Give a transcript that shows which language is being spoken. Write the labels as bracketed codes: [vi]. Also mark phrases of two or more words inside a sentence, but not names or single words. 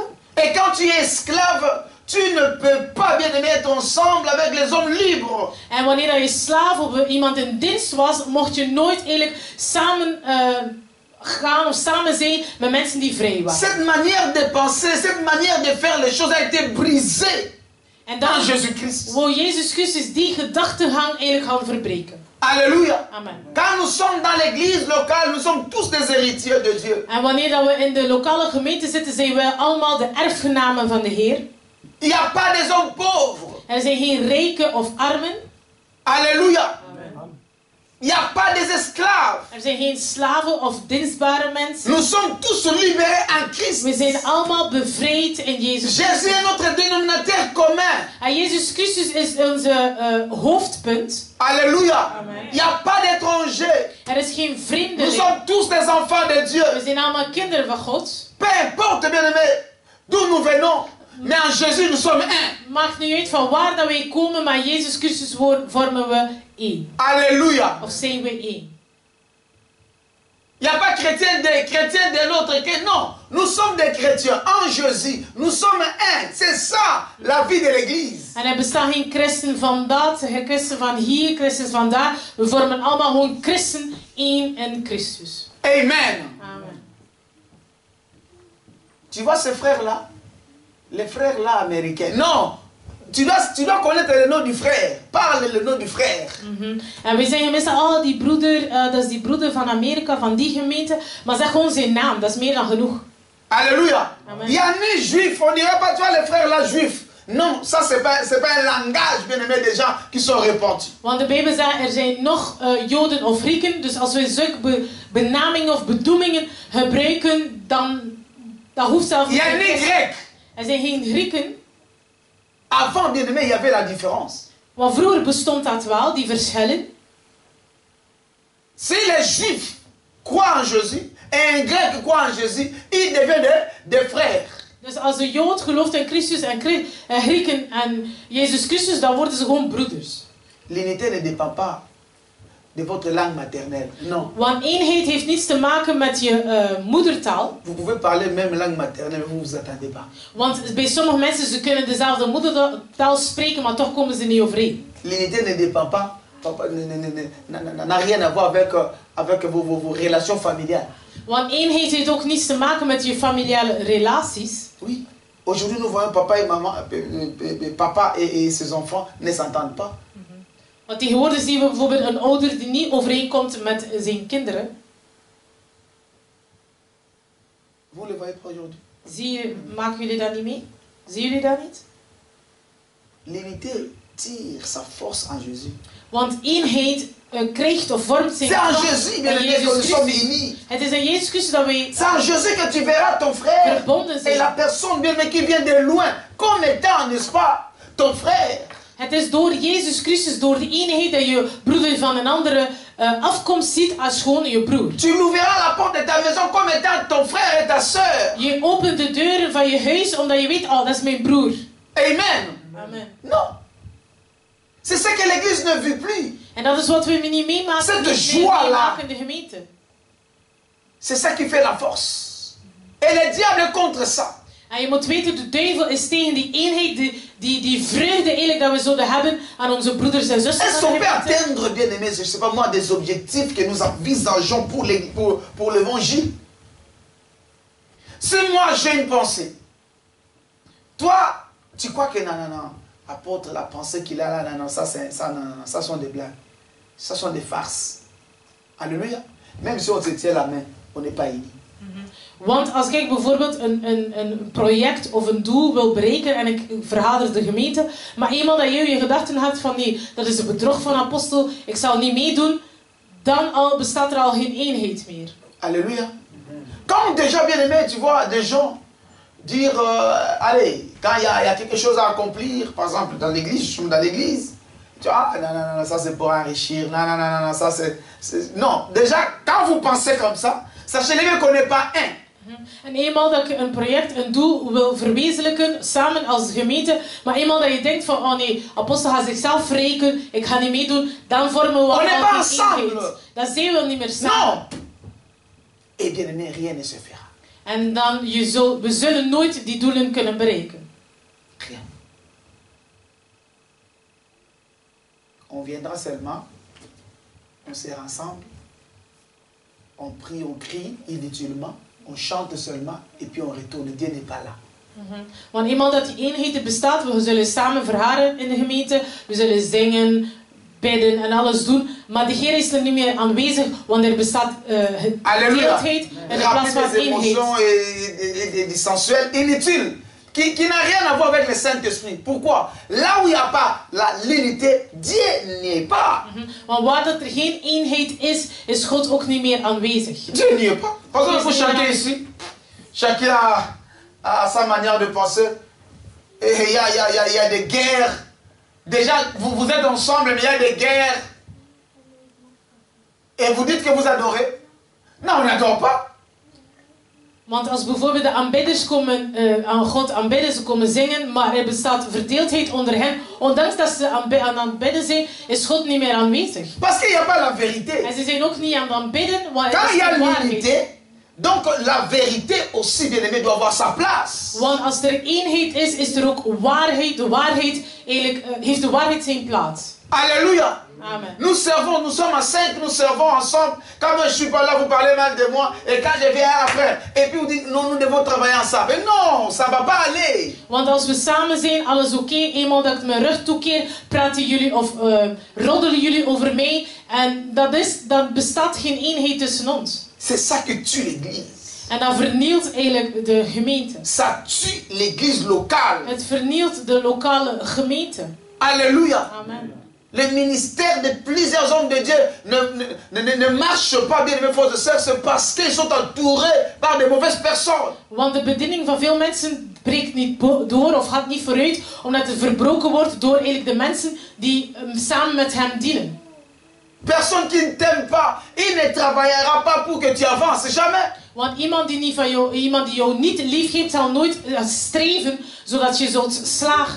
[fr] Et quand tu es esclave, tu ne peux pas bien être ensemble avec les hommes libres. [nl] En wanneer je slaaf of iemand in dienst was, mocht je nooit eigenlijk samen gaan of samen zijn met mensen die vrij waren. [fr] Cette manière de penser, cette manière de faire les choses a été brisée [nl] En [fr] dans [nl] dan [fr] Jésus-Christ. [nl] wou Jezus Christus die gedachtegang eigenlijk gaan verbreken. [fr] Alléluia. Amen. Quand nous sommes dans l'église locale, nous sommes tous des héritiers de Dieu. [nl] En wanneer dat we in de lokale gemeente zitten, zijn we allemaal de erfgenamen van de Heer. [fr] Il n'y a pas des hommes pauvres. [nl] Er zijn geen rijken of armen. [fr] Alléluia. Il n'y a pas des esclaves. [nl] Er zijn geen slaven of dienstbare mensen. [fr] Nous sommes tous libérés en Christ. [nl] We zijn allemaal bevrijd in Jezus [fr] Jésus [nl] Christus. [fr] est notre dénominateur commun. [nl] En Jezus Christus is onze hoofdpunt. [fr] Alléluia. Amen. Il n'y a pas d'étrangers. [nl] Er is geen [fr] Nous [nl] vreemdeling. [fr] sommes tous des enfants de Dieu. [nl] We zijn allemaal kinderen van God. [fr] Peu importe, bien-aimés, d'où nous venons, mais en Jésus nous sommes un. [nl] Maakt niet uit van waar dat wij komen, maar Jezus Christus vormen we één. [fr] Alléluia. [nl] Of zijn we één. [fr] Il n'y a pas chrétien de l'autre. Non, nous sommes des chrétiens en Jésus. Nous sommes un. C'est ça la vie de l'église. [nl] En er bestaan geen christen van dat, geen christen van hier, christen van daar. We vormen allemaal gewoon christen één in Christus. [fr] Amen. Amen. Tu vois ces frères-là? Les frères-là américains. Non. Tu dois connaître le nom du frère. Parle le nom du frère. [nl] En we zeggen meestal, oh die broeder, dat is die broeder van Amerika, van die gemeente. Maar zeg gewoon zijn naam, dat is meer dan genoeg. [fr] Alléluia. Amen. Il y a ni juif. On ne dirait pas, tu vois, les frères-là juifs. Non, ça c'est pas un langage, bien aimé, des gens qui sont repentis. [nl] Want de Bijbel zegt, er zijn nog Joden of Grieken. Dus als we zulke benamingen of bedoelingen gebruiken, dan dat hoeft zelfs [fr] Il y a [nl] niet. [fr] ni grec. [nl] Er zijn geen Grieken. [fr] Avant, bien aimé, il y avait la différence. [nl] Want vroeger bestond dat wel, die verschillen. [fr] Si les juifs croient en Jésus et un grec croit en Jésus, ils deviennent des frères. [nl] Dus als de Jood gelooft in Christus en Grieken en Jezus Christus, dan worden ze gewoon broeders. [fr] L'unité ne dépend pas de votre langue maternelle. Non. [nl] Want eenheid heeft niets te maken met je moedertaal. [fr] Vous pouvez parler même langue maternelle, vous ne vous attendez pas. [nl] Want bij sommige mensen, ze kunnen dezelfde moedertaal spreken, maar toch komen ze niet overeen. [fr] L'unité ne dépend pas, n'a rien à voir avec vos relations familiales. [nl] Want eenheid heeft ook niets te maken met je familiale relaties. [fr] Oui. Aujourd'hui, nous voyons papa et maman, papa et ses enfants ne s'entendent pas. [nl] Want tegenwoordig zien we bijvoorbeeld een ouder die niet overeenkomt met zijn kinderen. [fr] Vous ne le voyez pas aujourd'hui. [nl] Maken jullie dat niet mee? Zien jullie dat niet? [fr] L'unité tire sa force en Jésus. [nl] Want eenheid krijgt of vormt zijn [fr] C'est en [nl] kracht [fr] Jésus, bien [nl] in [fr] aimé, que nous [nl] Jezus [fr] sommes [nl] Christus. [fr] unis. [nl] Het is in Jezus Christus dat wij [fr] C'est en Jésus que tu verras ton frère [nl] verbonden [fr] et [nl] zijn. [fr] la personne bien aimée qui vient de loin, comme étant, n'est-ce pas, ton frère. [nl] Het is door Jezus Christus, door de eenheid, dat je broeder van een andere afkomst ziet als gewoon je broer. [fr] Tu m'ouvriras la porte de ta maison comme étant ton frère et ta soeur. [nl] Je opent de deuren van je huis omdat je weet, oh, dat is mijn broer. [fr] Amen. Amen. Non. C'est ce que l'église ne vit plus. [nl] En dat is wat we niet meemaken, [fr] Cette [nl] niet meer [fr] joie-là. [nl] meemaken in de gemeente. [fr] C'est ça qui fait la force. Et le diable est contre ça. [nl] En je moet weten, de duivel is tegen die eenheid, die vreugde eigenlijk herinnering dat we zouden hebben aan onze broeders en zussen. [fr] Est-ce qu'on peut atteindre, bien aimés, je ne sais pas moi, des objectifs que nous envisageons pour l'évangile? Si moi j'ai une pensée, toi, tu crois que non, apôtre, la pensée qu'il a là, non, ça sont des blagues. Ça sont des farces. Alléluia. Même si on se tient la main, on n'est pas unis. [nl] Want als ik bijvoorbeeld een project of een doel wil bereiken en ik verhader de gemeente, maar eenmaal dat je je gedachten hebt van nee, dat is een bedrog van apostel, ik zal niet meedoen, dan bestaat er al geen eenheid meer. [fr] Alléluia. Comme déjà bien aimé, tu vois, des gens dire, allez, quand il y a quelque chose à accomplir, par exemple dans l'église, je suis dans l'église, tu vois, non, ça c'est pour enrichir, non, ça c'est... Non, déjà, quand vous pensez comme ça, sachez-le qu'on n'est pas un. [nl] En eenmaal dat ik een project, een doel wil verwezenlijken, samen als gemeente, maar eenmaal dat je denkt van, oh nee, apostel gaat zichzelf verrijken, ik ga niet meedoen, dan vormen we al geen eenheid. Dan zijn we niet meer samen. [fr] Non. Et bien aimé, rien ne se fera. [nl] En dan, we zullen nooit die doelen kunnen bereiken. [fr] Rien. On viendra seulement, on sert ensemble, on prie, on crie inutilement, on chante seulement et puis on retourne. Dieu n'est pas là. [nl] Want eenmaal dat die eenheid bestaat, we zullen samen verharen in de gemeente, we zullen zingen, bidden en alles doen, maar de Heer is er niet meer aanwezig, want er bestaat deeltheid en in plaats van eenheid. [fr] Et sensuel, inutile, qui n'a rien à voir avec le Saint-Esprit. Pourquoi? Là où il n'y a pas l'unité, Dieu n'y est pas. [nl] Want waar dat er geen eenheid is God ook niet meer aanwezig. [fr] Dieu n'y est pas. Par exemple, il faut chacun ici, chacun a sa manière de penser. Et il y a des guerres. Déjà, vous êtes ensemble, mais il y a des guerres. Et vous dites que vous adorez. Non, on n'adore pas. [nl] Want als bijvoorbeeld de aanbidders komen aan God aanbidden, ze komen zingen, maar er bestaat verdeeldheid onder hen. Ondanks dat ze aan het aanbidden zijn, is God niet meer aanwezig. [fr] Parce qu'il n'y a pas la vérité. [nl] En ze zijn ook niet aan het aanbidden, want [fr] quand [nl] het is [fr] il y a [nl] de waarheid. [fr] l'unité, donc la vérité aussi, bien aimé, doit avoir sa place. [nl] Want als er eenheid is er ook waarheid. De waarheid eigenlijk, heeft de waarheid zijn plaats. [fr] Alléluia. Amen. Nous servons, nous sommes à 5, nous servons ensemble. Quand moi je suis pas là, vous parlez mal de moi. Et quand je viens après, et puis vous dites, non, nous devons travailler ensemble. Mais non, ça ne va pas aller. [nl] Want als we samen zijn, alles oké. Eenmaal dat ik mijn rug toekeer, praten jullie of roddelen jullie over mij. En dat bestaat geen eenheid tussen ons. [fr] C'est ça que tue l'église. [nl] En dat vernielt eigenlijk de gemeente. [fr] Ça tue l'église locale. [nl] Het vernielt de lokale gemeente. [fr] Alléluia. Amen. Le ministère de plusieurs hommes de Dieu ne marche pas, bien aimés frères et sœurs, c'est parce qu'ils sont entourés par de mauvaises personnes. [nl] Want de bediening van veel mensen breekt niet door of gaat niet vooruit, omdat het verbroken wordt door eigenlijk de mensen die samen met hem dienen. [fr] Personne qui ne t'aime pas, il ne travaillera pas pour que tu avances, jamais. [nl] Want iemand die jou niet lief heeft, zal nooit streven zodat je zult slagen.